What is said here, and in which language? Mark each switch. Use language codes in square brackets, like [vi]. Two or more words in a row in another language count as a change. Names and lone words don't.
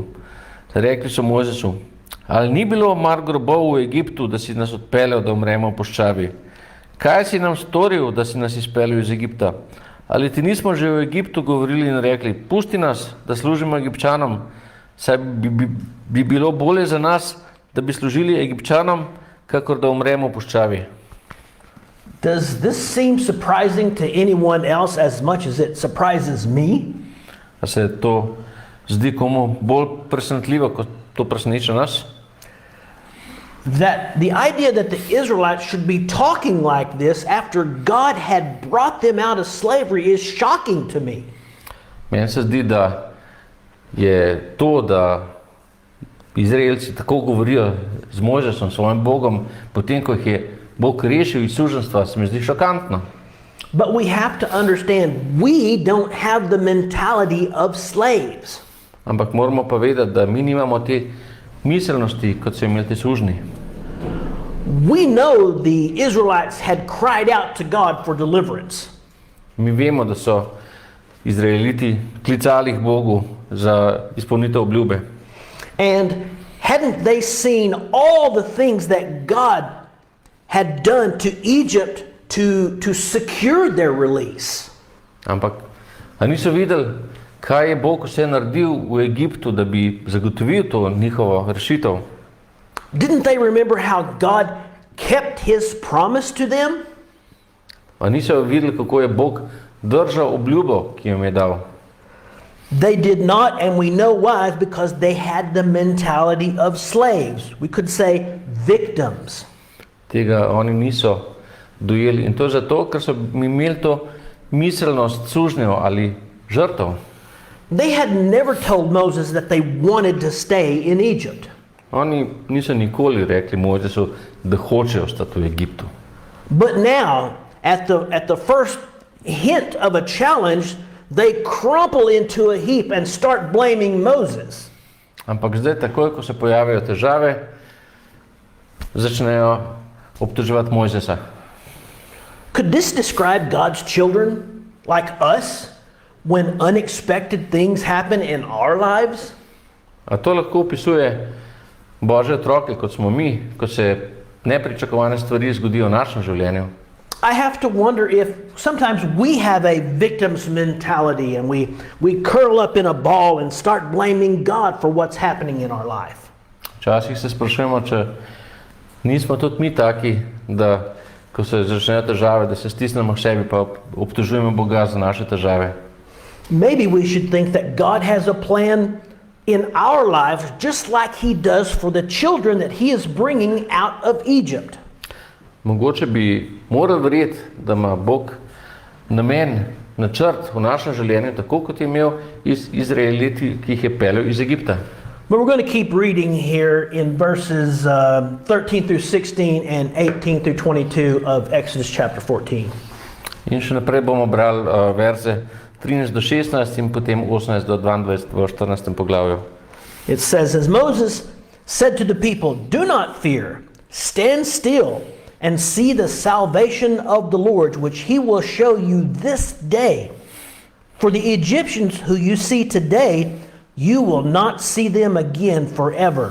[sl] Rekli so Mojzesu, ali ni bilo mar grobov v Egiptu, da si nas odpeljal, da umremo v puščavi? Kaj si nam storil, da si nas izpeljal iz Egipta? Ali ti nismo že v Egiptu govorili in rekli, pusti nas, da služimo Egipčanom, saj bi bilo bolje za nas, da bi služili Egipčanom, kakor da umremo v puščavi? [en] Does this seem surprising to anyone else as much as it surprises me? [sl] A se to zdi komu bolj presenetljivo, kot to preseneča nas? [en] That the idea that the Israelites should be talking like this after God had brought them out of slavery is shocking to me. [sl] Meni se zdi, da je to, da Izraelci tako govorijo z Mojzesom, svojim Bogom, potem ko jih je Bog rešil iz suženjstva, se mi zdi šokantno. [en] But we have to understand, we don't have the mentality of slaves. [sl] Ampak moramo pa vedeti, da mi nimamo te miselnosti, kot so imeli ti sužnji. [en] We know the Israelites had cried out to God for deliverance. [sl] Mi vemo, da so Izraeliti klicali k Bogu za izpolnitev obljube. [en] And hadn't they seen all the things that God had done to Egypt to secure their release? [sl] Ampak, a niso videli, kaj je Bog vse naredil v Egiptu, da bi zagotovil to njihovo rešitev? [en] Didn't they remember how God kept his promise to them? [sl] A niso videli, kako je Bog držal obljubo, ki jim je dal? [en] They did not, and we know why, because they had the mentality of slaves. We could say victims. [sl] Tega oni niso dojeli. In to zato, ker so imeli to miselnost sužnjev ali žrtev. [en] They had never told Moses that they wanted to stay in Egypt. [sl] Oni niso nikoli rekli Mojzesu, da hočejo ostati v Egiptu. [en] But now, at the first hint of a challenge, they crumple into a heap and start blaming Moses. [sl] Ampak zdaj, takoj, ko se pojavijo težave, začnejo obtoževati Mojzesa. [en] Could this describe God's children, like us, when unexpected things happen in our lives? [sl] A to lahko opisuje Božje otroke, kot smo mi, ko se nepričakovane stvari zgodijo v našem življenju? [en] I have to wonder if sometimes we have a victim's mentality and we curl up in a ball and start blaming God for what's happening in our life. [sl] Včasih se sprašujemo, če nismo tudi mi taki, da ko se začnejo težave, da se stisnemo k sebi pa obtožujemo Boga za naše težave. [en] Maybe we should think that God has a plan in our lives just like he does for the children that he is bringing out of Egypt. [sl] Mogoče bi morali verjeti, da ima Bog namen, načrt v našem življenju, tako kot je imel Izraeliti, ki jih je peljal iz Egipta. [en] But we're going to keep reading here in verses 13 through 16 and 18 through 22 of Exodus chapter 14. [sl] In še naprej bomo brali verze 13 do 16 in potem 18 do 22 v 14. poglavju. [en] It says, As Moses said to the people, Do not fear, stand still, and see the salvation of the Lord, which he will show you this day. For the Egyptians who you see today, you will not see them again forever.